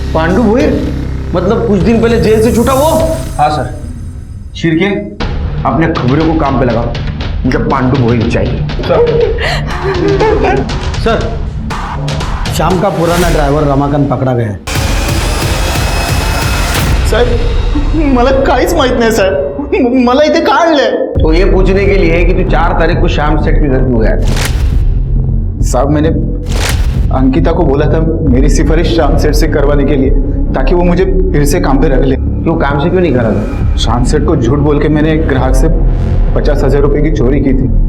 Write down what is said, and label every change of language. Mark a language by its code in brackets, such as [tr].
[hi] पांडु भोईर मतलब कुछ दिन पहले जेल से छूटा वो? हाँ सर। शिरके, अपने खबरों को काम पे लगा, मुझे पांडु भोईर चाहिए। सर, शाम का पुराना ड्रायव्हर रमाकांत पकडा गया है। [mr] साहेब मला काहीच माहित नाही साहेब, मला इथे का आणलंय? [hi] तो ये पूछने के लिए कि तू 4 तारीख को शाम सेठ के घर क्यों गया था? साहब मैंने अंकिता को बोला था मेरी सिफारिश शाम सेठ से करवाने के लिए, ताकि वो मुझे फिर से काम पे रख ले। क्यों काम से क्यों नहीं करा था? शाम सेठ को झूठ बोल के मैंने एक ग्राहक से 50,000 रुपए की चोरी की थी।